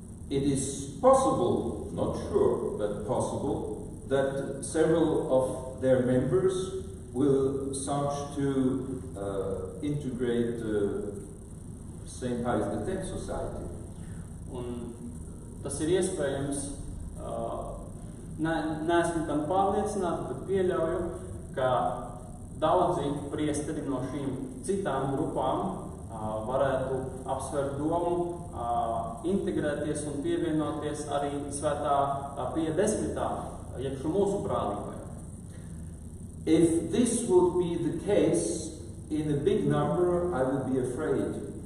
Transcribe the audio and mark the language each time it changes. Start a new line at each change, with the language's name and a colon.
English: It is possible, not sure, but possible, that several of their members will search to integrate St. Pius X society.
Latvian: Un tas ir iespējams, neesmu gan pārliecināts, bet pieļauju, ka daudzi priesteri no šīm citām grupām varētu apsvērt domu, integrēties un pievienoties arī svētā Pija 10. iekšu mūsu brālībai.
English: If this would be the case in a big number, I would be afraid.